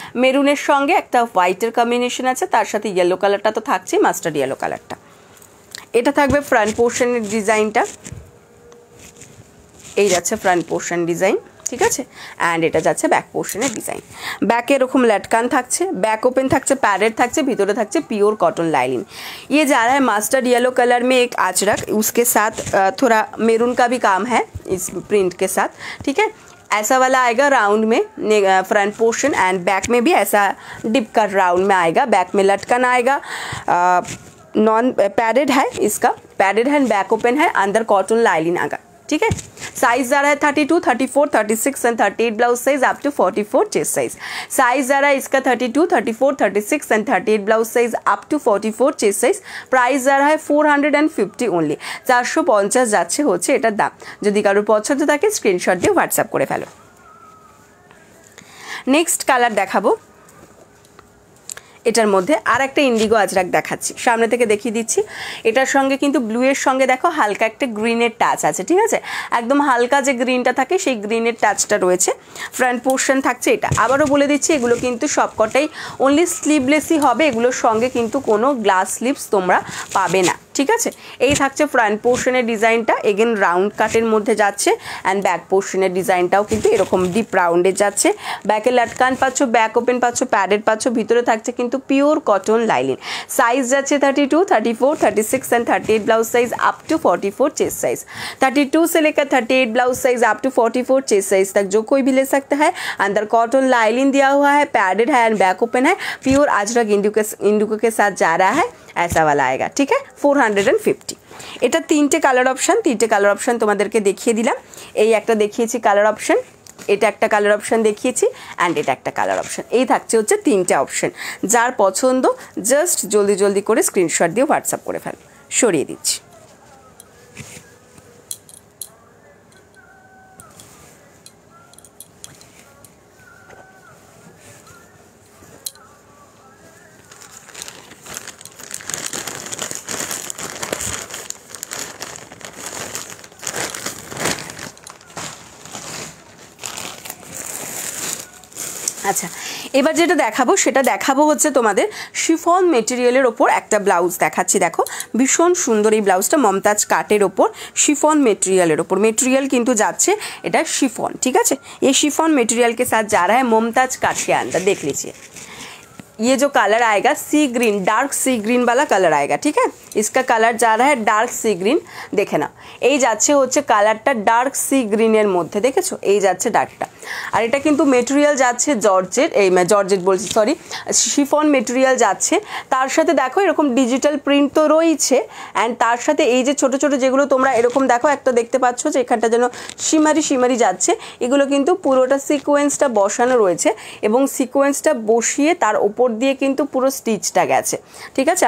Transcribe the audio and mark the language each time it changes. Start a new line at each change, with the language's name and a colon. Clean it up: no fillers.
Bangla: মেরুনের সঙ্গে একটা হোয়াইটের কম্বিনেশন আছে, তার সাথে ইয়েলো কালারটা তো থাকছেই, মাস্টার্ড ইয়েলো কালারটা। এটা থাকবে ফ্রন্ট পোর্শনের ডিজাইনটা, এই যাচ্ছে ফ্রন্ট পোর্শন ডিজাইন, ঠিক আছে। অ্যান্ড এটা যাচ্ছে ব্যাক পোর্শনের ডিজাইন। ব্যাকে এরকম लटकान থাকছে, ব্যাক ওপেন থাকছে, প্যাডেড থাকছে, ভিতরে থাকছে পিওর कॉटन लाइनिंग।
Hindi: ये जा रहा है मस्टर्ड येलो कलर में एक आचरक, उसके साथ थोड़ा मेरून का भी काम है इस प्रिंट के साथ, ठीक है। ऐसा वाला आएगा राउंड में फ्रंट पोर्शन, एंड बैक में भी ऐसा डिप कट राउंड में आएगा। बैक में लटकन आएगा, नॉन पैडेड है, इसका पैडेड है, बैक ओपन है, अंदर कॉटन लाइनिंग आएगा, ठीक है। साइज जा रहा है 32, 34, 36 and 38 blouse size up to 44 chest size. Size जा रहा है इसका 32, 34, 36 and 38 blouse size up to 44 chest size. Price जा रहा है 450 ओनলি, 450
Bangla: যাচ্ছে হচ্ছে এটার দাম। যদি কারোর পছন্দ থাকে স্ক্রিনশট দিয়ে হোয়াটসঅ্যাপ করে ফেলো। নেক্সট কালার দেখাবো, এটার মধ্যে আর একটা ইন্ডিগো আজরাক দেখাচ্ছি, সামনে থেকে দেখিয়ে দিচ্ছি। এটার সঙ্গে কিন্তু ব্লু এর সঙ্গে দেখো হালকা একটা গ্রিনের টাচ আছে, ঠিক আছে, একদম হালকা যে গ্রিনটা থাকে সেই গ্রিনের টাচটা রয়েছে। ফ্রন্ট পোর্শন থাকছে এটা। আবারও বলে দিচ্ছি এগুলো কিন্তু সবকটাই অনলি স্লিভলেসই হবে, এগুলোর সঙ্গে কিন্তু কোনো গ্লাস স্লিভস তোমরা পাবে না, ঠিক আছে। এই থাকছে ফ্রন্ট পোর্শনের ডিজাইনটা, এগেন রাউন্ড কাটের মধ্যে যাচ্ছে অ্যান্ড ব্যাক পোর্শনের ডিজাইনটাও কিন্তু এরকম ডিপ রাউন্ডে যাচ্ছে। ব্যাকে লাটকান পাচ্ছ, ব্যাক ওপেন পাচ্ছ, প্যাডেড পাচ্ছ, ভিতরে থাকছে কিন্তু পিওর কটন লাইলিন। সাইজ যাচ্ছে 32, 34, 36 and 38 blouse size up to 44 chest size.
Hindi: 32 से लेकर 38 blouse size up to 44 chest size तक जो कोई भी ले सकता है। अंदर कॉटन लाइलिन दिया हुआ है, पैडेड है एंड बैक ओपन है, प्योर अजरक इंडिगो के साथ जा रहा है, ऐसा वाला आएगा, ठीक है। 450।
Bangla: এটা তিনটে কালার অপশন, তিনটে কালার অপশন তোমাদেরকে দেখিয়ে দিলাম। এই একটা দেখিয়েছি কালার অপশন, এটা একটা কালার অপশন দেখিয়েছি অ্যান্ড এটা একটা কালার অপশন। এই থাকছে হচ্ছে তিনটে অপশন। যার পছন্দ জাস্ট জলদি জলদি করে স্ক্রিনশট দিয়ে হোয়াটসঅ্যাপ করে ফেল। সরিয়ে দিচ্ছি। আচ্ছা, এবার যেটা দেখাবো সেটা দেখাবো হচ্ছে তোমাদের শিফন মেটেরিয়ালের ওপর একটা ব্লাউজ দেখাচ্ছি। দেখো ভীষণ সুন্দর এই ব্লাউজটা, মমতাজ কাটের ওপর শিফন মেটেরিয়ালের ওপর। মেটেরিয়াল কিন্তু যাচ্ছে এটা शिफॉन,
Hindi: ठीक है। ये शिफॉन मटेरियल के साथ जा रहा है मुमताज काट के अंदर। देख लीजिए ये जो कलर आएगा सी ग्रीन, डार्क सी ग्रीन वाला कलर आएगा, ठीक है। इसका कलर जा रहा है डार्क सी ग्रीन। देखे ना
Bangla: এই যাচ্ছে হচ্ছে কালারটা ডার্ক সি গ্রিনের মধ্যে, দেখেছো এই যাচ্ছে ডার্কটা। আর এটা কিন্তু মেটেরিয়াল যাচ্ছে জর্জেট, এই জর্জেট বলছি সরি, শিফন মেটেরিয়াল যাচ্ছে। তার সাথে দেখো এরকম ডিজিটাল প্রিন্ট তো রয়েছে অ্যান্ড তার সাথে এই যে ছোট ছোট যেগুলো তোমরা এরকম দেখো একটা দেখতে পাচ্ছ যে এখানটা যেন শিমারি শিমারি যাচ্ছে, এগুলো কিন্তু পুরোটা সিকোয়েন্সটা বসানো রয়েছে এবং সিকোয়েন্সটা বসিয়ে তার ওপর দিয়ে কিন্তু পুরো স্টিচটা গেছে, ঠিক আছে।